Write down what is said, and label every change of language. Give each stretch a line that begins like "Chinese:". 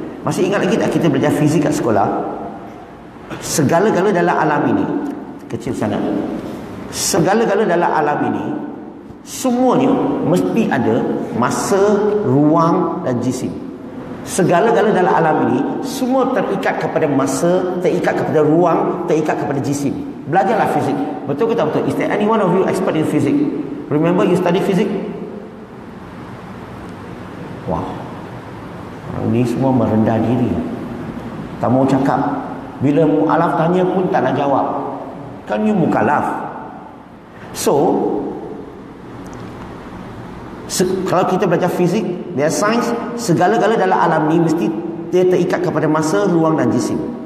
Malay: Masih ingat lagi tak kita belajar fizik kat sekolah? Segala-gala dalam alam ini, kecil sangat. Segala-gala dalam alam ini, semuanya mesti ada masa, ruang dan jisim. Segala-gala dalam alam ini semua terikat kepada masa, terikat kepada ruang, terikat kepada jisim. Belajarlah fizik. Betul ke tak betul?
English: Is there any one of you expert in physics? Remember you study physics?
Malay: Wah, orang ni semua merendah diri. Tak mau cakap. Bila mu'alaf tanya pun tak nak jawab. Kan you mukallaf. So, kalau kita belajar fizik, dia sains, segala-gala dalam alam ni mesti dia terikat kepada masa, ruang dan jisim.